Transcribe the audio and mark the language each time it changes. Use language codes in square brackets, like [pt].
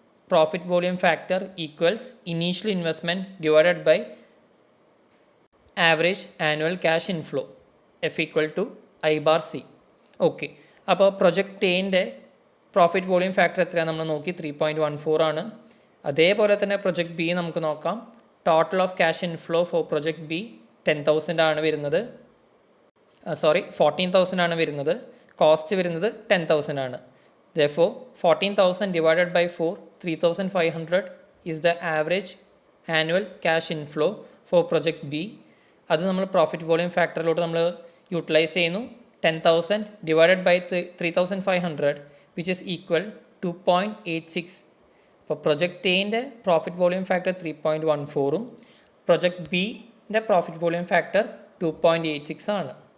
[en] Profit volume factor equals initial investment divided by average annual cash inflow, F=I/C. [ml] Okay, അപ്പോൾ project എൻ്റെ profit volume factor എത്രയാണ് നമ്മൾ നോക്കി, 3.14 ആണ്. അതേപോലെ തന്നെ പ്രൊജക്റ്റ് ബി നമുക്ക് നോക്കാം. [en] total of cash inflow for project B [ml] 10,000 ആണ് വരുന്നത്. 14,000 ആണ് വരുന്നത്. കോസ്റ്റ് വരുന്നത് 10,000 ആണ്. [en] Therefore 14,000 divided by 4 3,500 is the average annual cash inflow for project B. [ml] അത് നമ്മൾ പ്രോഫിറ്റ് വോളിയം ഫാക്ടറിലോട്ട് നമ്മൾ യൂട്ടിലൈസ് ചെയ്യുന്നു. [en] 10,000 divided by 3,500 which is equal 2.86. [ml] അപ്പോൾ പ്രൊജക്റ്റ് എയുടെ profit volume factor 3.14ഉം project ബിൻ്റെ profit volume factor 2.86 ആണ്.